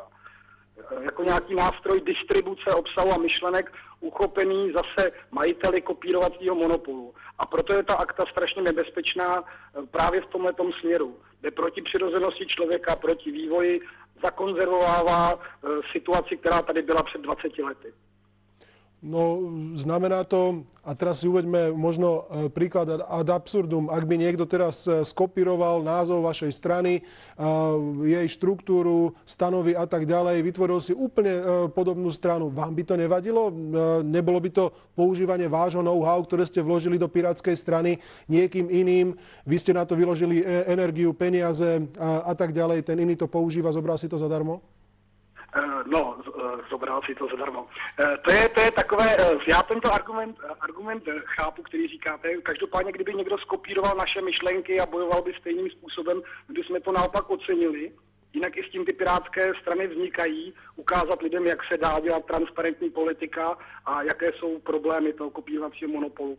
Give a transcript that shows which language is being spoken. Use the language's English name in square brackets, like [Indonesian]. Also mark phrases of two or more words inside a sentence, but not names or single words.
[Czech] Jako nějaký nástroj distribuce obsahu a myšlenek uchopený zase majiteli kopírovacího monopolu. A proto je ta akta strašně nebezpečná právě v tomhletom směru. Jde proti přirozenosti člověka, proti vývoji, zakonzervovává situaci, která tady byla před 20 lety. No, znamená to, [Slovak] a teraz si uveďme možno príklad [Latin] ad absurdum, [Slovak] ak by niekto teraz skopíroval názov vašej strany, jej štruktúru, stanovy a tak ďalej, vytvoril si úplne podobnú stranu. Vám by to nevadilo? Nebolo by to používanie vášho know-how, ktoré ste vložili do pirátskej strany niekým iným? Vy ste na to vyložili energiu, peniaze a tak ďalej. Ten iný to používa, zobral si to zadarmo? No, zobral si to zadarmo. [Czech] To je takové, já tento argument chápu, který říkáte. Každopádně, kdyby někdo skopíroval naše myšlenky a bojoval by stejným způsobem, když jsme to naopak ocenili, jinak i s tím ty pirátské strany vznikají, ukázat lidem, jak se dá dělat transparentní politika a jaké jsou problémy toho kopírovacího monopolu.